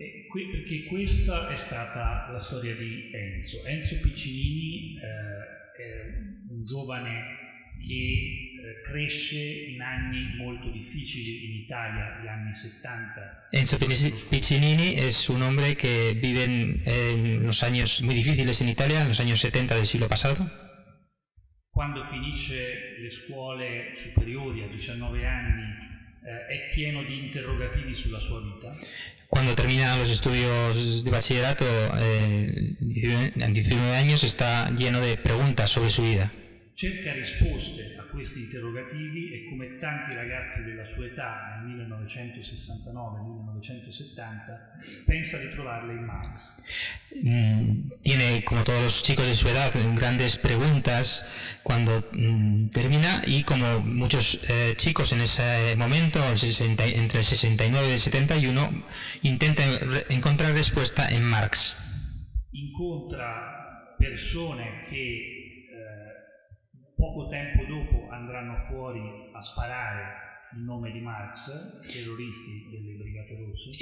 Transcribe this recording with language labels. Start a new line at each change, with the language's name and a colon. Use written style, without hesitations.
Italian: Perché questa è stata la storia di Enzo. Enzo Piccinini è un giovane che cresce in anni molto difficili in Italia, gli anni 70.
Spanish: Enzo Piccinini es un hombre que vive en los años muy difíciles en Italia, en los años 70 del siglo pasado.
Italian: Quando finisce le scuole superiori a 19 anni è pieno di interrogativi sulla sua vita.
Spanish: Cuando termina los estudios de bachillerato, a 19 años, está lleno de preguntas sobre su vida.
Italian: Cerca risposte a questi interrogativi e come tanti ragazzi della sua età nel 1969-1970 pensa di trovarle in Marx.
Spanish: Tiene, como todos los chicos de su edad, grandes preguntas cuando termina, y como muchos chicos en ese momento, entre el 69 y el 71, intentan encontrar respuesta en Marx.
Italian: Incontra persone che poco tempo dopo andranno fuori a sparare in nome di Marx, terroristi delle Brigate Rosse.